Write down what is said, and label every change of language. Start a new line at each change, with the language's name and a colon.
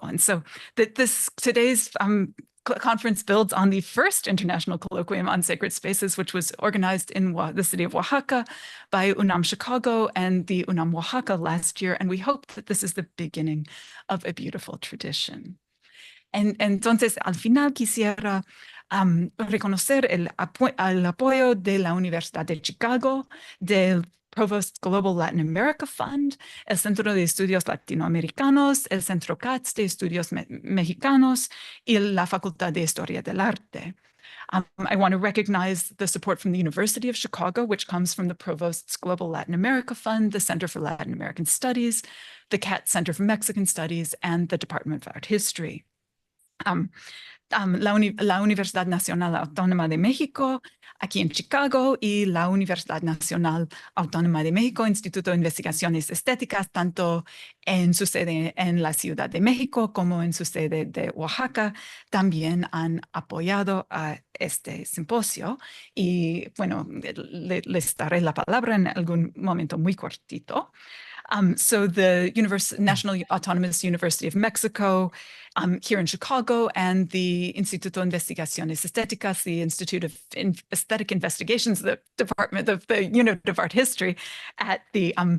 English: And so today's conference builds on the first International Colloquium on Sacred Spaces, which was organized in the city of Oaxaca by UNAM Chicago and the UNAM Oaxaca last year. And we hope that this is the beginning of a beautiful tradition.
Spanish: Entonces, al final quisiera reconocer el apoyo de la Universidad de Chicago, del Provost Global Latin America Fund, el Centro de Estudios Latinoamericanos, el Centro CATS de Estudios Mexicanos y la Facultad de Historia del Arte.
English: I want to recognize the support from the University of Chicago, which comes from the Provost's Global Latin America Fund, the Center for Latin American Studies, the CATS Center for Mexican Studies, and the Department of Art History.
Spanish: La Universidad Nacional Autónoma de México, aquí en Chicago, y la Universidad Nacional Autónoma de México, Instituto de Investigaciones Estéticas, tanto en su sede en la Ciudad de México como en su sede de Oaxaca, también han apoyado a este simposio. Y bueno, les daré la palabra en algún momento muy cortito.
English: So the National Autonomous University of Mexico here in Chicago and the Instituto de Investigaciones Estéticas, the Institute of Aesthetic Investigations, the Department of the Unit of Art History at the